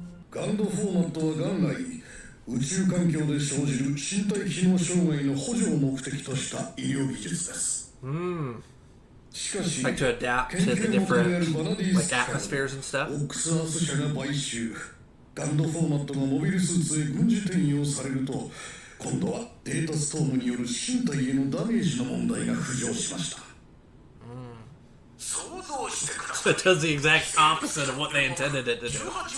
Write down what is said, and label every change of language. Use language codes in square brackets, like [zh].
[ja] ガンドフォーマットは元来宇宙環境で生じる身体機能障害の補助を目的とした医療技術です。 [en] Like to adapt to the different like atmospheres and stuff. [ja] オックスアース社が買収。ガンドフォーマットがモビルスーツへ軍事転用されると、今度はデータストームによる身体へのダメージの問題が浮上しました。 [en] So it does the exact opposite of what they intended it to do.